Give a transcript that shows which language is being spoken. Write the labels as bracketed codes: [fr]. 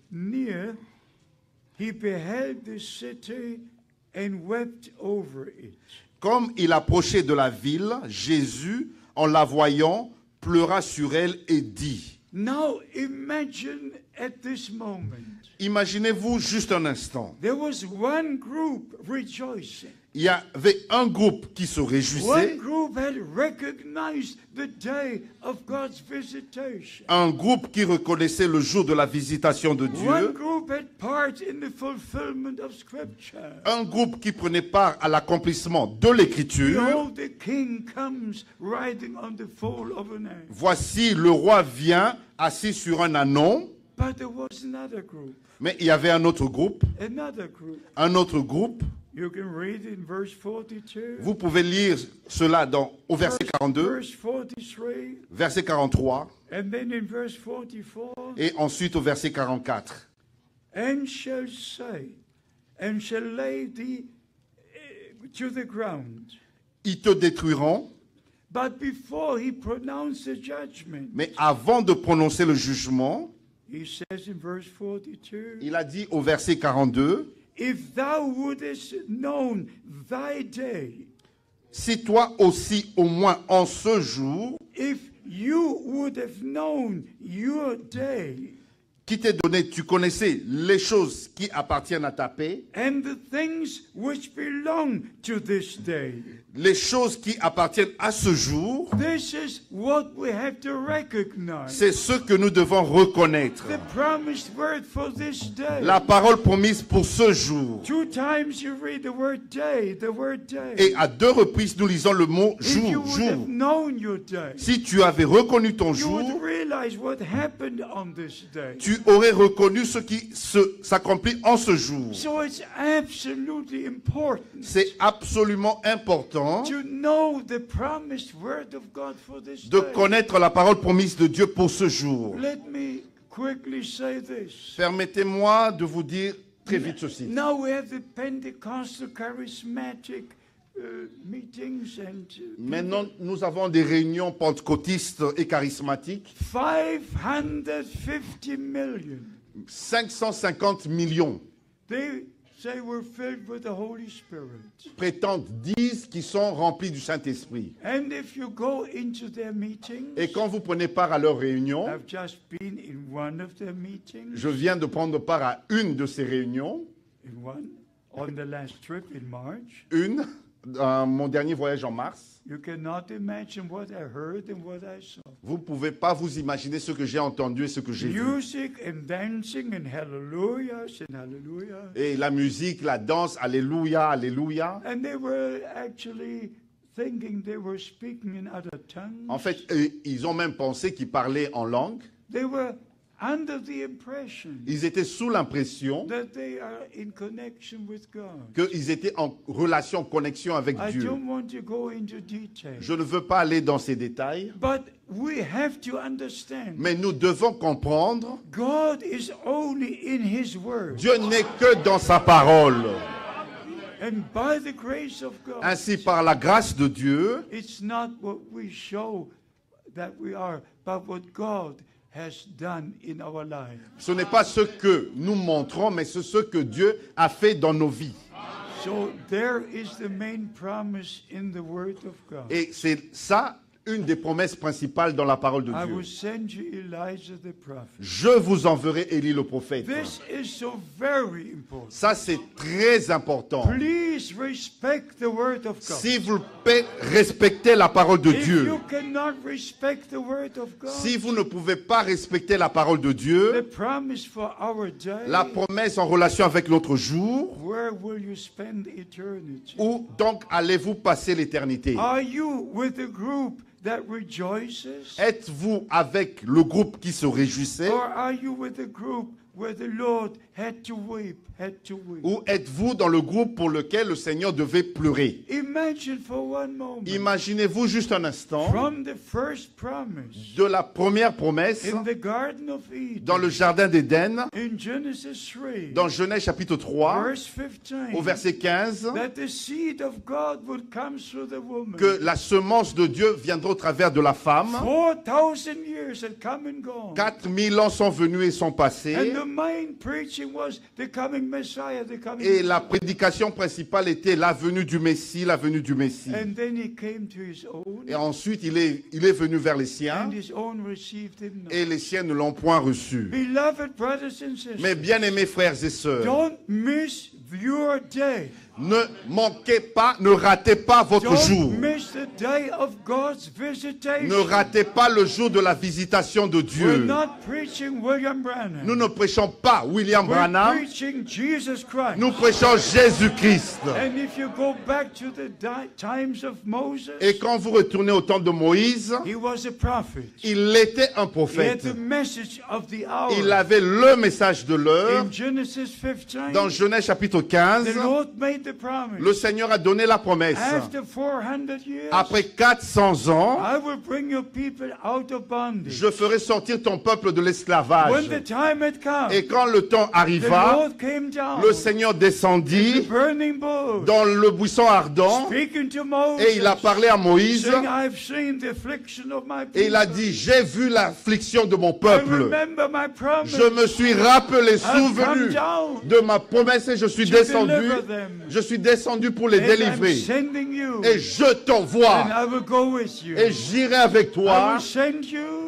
[en] near, he beheld the city and wept over it. [fr] comme il approchait de la ville, Jésus, en la voyant, pleura sur elle et dit, [en] Now imagine at this moment, [fr] imaginez-vous juste un instant, [en] there was one group rejoicing. [fr] il y avait un groupe qui se [en] One [fr] réjouissait, [en] group had recognized the day of God's visitation. [fr] un groupe qui reconnaissait le jour de la visitation de [en] One [fr] Dieu, [en] group had part in the fulfillment of Scripture. [fr] un groupe qui prenait part à l'accomplissement de l'Écriture. [en] Behold, the king comes riding on the foal of an ass. [fr] Voici, le roi vient assis sur un ânon, [en] But there was another group, [fr] mais il y avait un autre groupe, [en] another group. [fr] un autre groupe. [en] You can read in verse 42, [fr] Vous pouvez lire cela au verset 42, [en] verse 43, [fr] verset 43, [en] and then in verse 44, [fr] et ensuite au verset 44. [en] and shall say, and shall lay thee to the ground. [fr] Ils te détruiront, [en] But before he pronounced the judgment, [fr] mais avant de prononcer le jugement, [en] he says in verse 42, [fr] il a dit au verset 42, [en] if thou wouldest known thy day, [fr] si toi aussi au moins en ce jour, [en] if you would have known your day, [fr] qui t'est donné, tu connaissais les choses qui appartiennent à ta paix, [en] and the things which belong to this day. [fr] les choses qui appartiennent à ce jour, [en] This is what we have to recognize. [fr] c'est ce que nous devons reconnaître. [en] The promised word for this day. [fr] La parole promise pour ce jour. [en] Two times you read the word day, the word day. [fr] Et à deux reprises, nous lisons le mot [en] If you [fr] jour, [en] would [fr] jour. [en] have known your day, [fr] Si tu avais reconnu ton [en] you would [fr] jour, [en] realize what happened on this day. [fr] tu aurais reconnu ce qui s'accomplit en ce jour. [en] So it's absolutely important [fr] C'est absolument important [en] to know the promised word of God for this [fr] de [en] day. [fr] connaître la parole promise de Dieu pour ce jour. [en] Let me quickly say this. [fr] Permettez-moi de vous dire très vite ceci. [en] Now we have the Pentecostal charismatic meetings and [fr] Maintenant, nous avons des réunions pentecôtistes et charismatiques. [en] 550 million. [fr] 550 millions [en] They say we're filled with the Holy Spirit. [fr] disent qu'ils sont remplis du Saint-Esprit. [en] And if you go into their meetings, [fr] Et quand vous prenez part à leurs réunions, [en] I've just been in one of their meetings, [fr] je viens de prendre part à une de ces réunions, [en] on the last trip in March. [fr] dans mon dernier voyage en mars. [en] You cannot imagine what I heard and what I saw. [fr] Vous ne pouvez pas vous imaginer ce que j'ai entendu et ce que j'ai vu. [en] Music and dancing and hallelujahs and hallelujah. [fr] Et la musique, la danse, alléluia, alléluia. [en] And they were actually thinking they were speaking in other tongues. [fr] En fait, ils ont même pensé qu'ils parlaient en langue. [en] They were under the impression [fr] Ils étaient sous l'impression [en] that they are in connection with God. [fr] qu'ils étaient en relation, en connexion avec [en] I [fr] Dieu. [en] don't want to go into detail. [fr] Je ne veux pas aller dans ces détails, [en] But we have to understand [fr] mais nous devons comprendre, [en] God is only in His Word. [fr] Dieu n'est que dans sa parole. [en] And by the grace of God, [fr] Ainsi, par la grâce de Dieu, [en] it's not what we show that we are, but what God has done in our lives. [fr] ce n'est pas ce que nous montrons, mais c'est ce que Dieu a fait dans nos vies. [en] So there is the main promise in the Word of God. [fr] Et c'est ça, une des promesses principales dans la parole de [en] I [fr] Dieu. [en] will send you Elijah the prophet. [fr] Je vous enverrai Élie le prophète. [en] This is so very important. [fr] Ça, c'est très important. [en] Please respect the Word of God. [fr] Si vous respectez la parole de [en] If [fr] Dieu, [en] you cannot respect the Word of God, [fr] si vous ne pouvez pas respecter la parole de [en] the [fr] Dieu, [en] promise for our day, [fr] la promesse en relation avec l'autre jour, [en] where will you spend eternity? [fr] où donc allez-vous passer l'éternité? [en] Are you with the group that rejoices? [fr] Êtes-vous avec le groupe qui se réjouissait? [en] Or are you with the group where the Lord had to weep, [fr] Ou êtes-vous dans le groupe pour lequel le Seigneur devait pleurer? [en] Imagine for one moment. [fr] Imaginez-vous juste un instant [en] From the first promise [fr] de la première promesse [en] in the Garden of Eden, [fr] dans le jardin d'Éden, [en] in Genesis 3, [fr] dans Genèse chapitre 3, [en] verse 15, [fr] au verset 15, [en] that the seed of God would come through the woman. [fr] que la semence de Dieu viendra au travers de la femme. [en] 4,000 years had come and gone. [fr] 4000 ans sont venus et sont passés. [en] And the main preaching was the coming Messiah, the coming [fr] Et la [en] Messiah. [fr] prédication principale était la venue du Messie, la venue du Messie. [en] And then he came to his own, [fr] Et ensuite, il est venu vers les siens, [en] and his own received him not. [fr] et les siens ne l'ont point reçu. [en] Beloved brothers and sisters, [fr] Mais bien aimés frères et sœurs, [en] don't miss your day. [fr] ne manquez pas, ne ratez pas votre jour. [en] Don't miss the day of God's visitation. [fr] Ne ratez pas le jour de la visitation de [en] We're [fr] Dieu. [en] not preaching William Branham. [fr] Nous ne prêchons pas William [en] We're [fr] Branham, [en] preaching Jesus Christ. [fr] nous prêchons Jésus-Christ. [en] And if you go back to the times of Moses, [fr] Et quand vous retournez au temps de Moïse, [en] he was a prophet. [fr] il était un [en] He had [fr] prophète. [en] the message of the hour. [fr] Il avait le message de l'heure. [en] In Genesis 15, [fr] Dans Genèse chapitre 15, [en] the Lord made the promise. [fr] le Seigneur a donné la promesse. [en] After 400 years, [fr] Après 400 ans, [en] I will bring your people out of bondage. [fr] je ferai sortir ton peuple de [en] When [fr] l'esclavage. [en] the time had come, [fr] Et quand le temps [en] the [fr] arriva, [en] Lord came down, [fr] le Seigneur [en] the [fr] descendit [en] burning bush, [fr] dans le buisson ardent [en] speaking to Moses, [fr] et il a parlé à Moïse [en] saying, I've seen the affliction of my people. [fr] et il a dit, j'ai vu l'affliction de mon [en] I [fr] peuple. [en] remember my promise. [fr] Je me suis rappelé, [en] I've come [fr] souvenu [en] down [fr] de ma promesse et je suis [en] to [fr] descendu. [en] deliver them. [fr] Je suis descendu pour les [en] And I'm [fr] délivrer. [en] sending you, [fr] Et je t'envoie. [en] and I will go with you. [fr] Et j'irai avec [en] I [fr] toi. [en] will send you,